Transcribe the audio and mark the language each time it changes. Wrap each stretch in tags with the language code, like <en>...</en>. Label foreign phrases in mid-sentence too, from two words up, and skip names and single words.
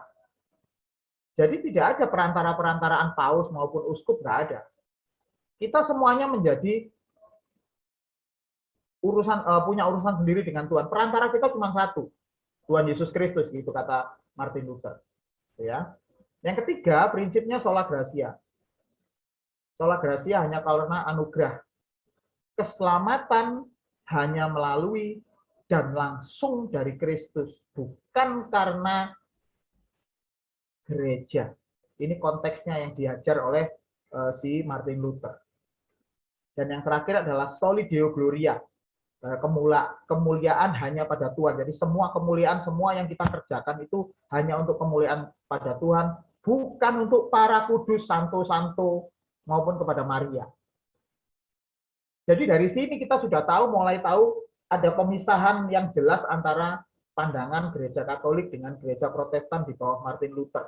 <id>Jadi tidak ada perantara-perantaraan paus maupun uskup, nggak ada. Kita semuanya menjadi punya urusan sendiri dengan Tuhan. Perantara kita cuma satu, Tuhan Yesus Kristus, gitu kata Martin Luther. Ya. Yang ketiga, prinsipnya</id> <la>sola gratia. Sola gratia</la> <id>hanya karena anugerah. Keselamatan hanya melalui dan langsung dari Kristus, bukan karena gereja. Ini konteksnya yang diajar oleh si Martin Luther. Dan yang terakhir adalah</id> <la>soli deo gloria.</la> <id>Kemuliaan hanya pada Tuhan. Jadi semua kemuliaan, semua yang kita kerjakan itu hanya untuk kemuliaan pada Tuhan, bukan untuk para kudus, santo-santo, maupun kepada Maria. Jadi dari sini kita sudah mulai tahu ada pemisahan yang jelas antara pandangan gereja Katolik dengan gereja Protestan di bawah Martin Luther.</id>